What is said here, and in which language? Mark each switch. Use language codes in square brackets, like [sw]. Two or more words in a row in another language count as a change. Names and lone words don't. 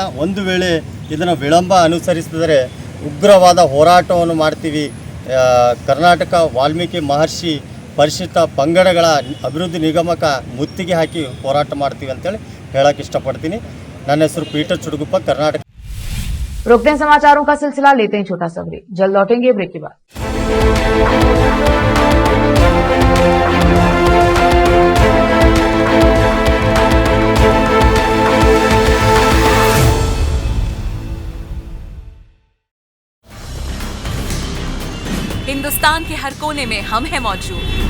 [kn] ಒಂದು ವೇಳೆ ಇದನ್ನು ವಿಳಂಬ ಅನುಸರಿಸಿದರೆ ಉಗ್ರವಾದ ಹೋರಾಟವನ್ನು ಮಾಡ್ತೀವಿ. ಕರ್ನಾಟಕ ವಾಲ್ಮೀಕಿ ಮಹರ್ಷಿ ಪರಿಶಿಷ್ಟ ಪಂಗಡಗಳ ಅಭಿವೃದ್ಧಿ ನಿಗಮಕ್ಕೆ ಮುತ್ತಿಗೆ ಹಾಕಿ ಹೋರಾಟ ಮಾಡ್ತೀವಿ ಅಂತೇಳಿ ಹೇಳಕ್ಕೆ ಇಷ್ಟಪಡ್ತೀನಿ. ನನ್ನ ಹೆಸರು ಪೀಟರ್ ಚುಡುಗುಪ್ಪ, कर्नाटक। [hi] रोकते हैं समाचारों का सिलसिला, लेते हैं छोटा सा ब्रेक, जल्द लौटेंगे ब्रेक के बाद। हिंदुस्तान के हर कोने में हम हैं मौजूद।